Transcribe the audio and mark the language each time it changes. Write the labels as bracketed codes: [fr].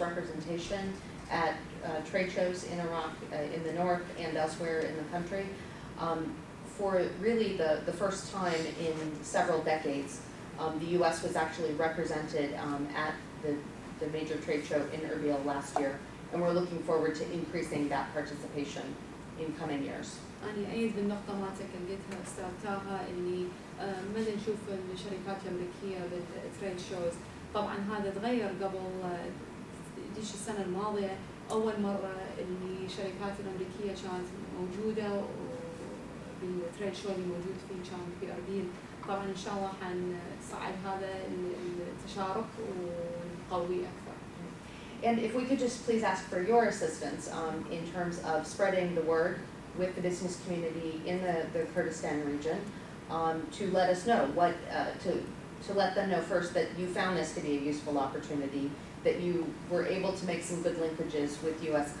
[en] representation at trade shows in Iraq, in the north and elsewhere in the country. For really the first time in several decades, the U.S. was actually represented at the major trade show in Erbil last year, and we're looking forward to increasing that participation in coming years. [ar] أنا أيد بالنقطة مالتك اللي قلتها أستاذ تاها اللي مدى نشوف الشركات الأمريكية بالتريد شوز. طبعا هذا تغير قبل ديش السنة الماضية، أول مرة اللي الشركات الأمريكية كانت موجودة بالتريد شو اللي موجود فيه كان في أربيل. طبعا إن شاء الله حنصعد هذا التشارك ونقوي أكثر. [en] And if we could just please ask for your assistance in terms of spreading the word with the business community in the Kurdistan region, to let us know what, to let them know first that you found this to be a useful opportunity, that you were able to make some good linkages with U.S.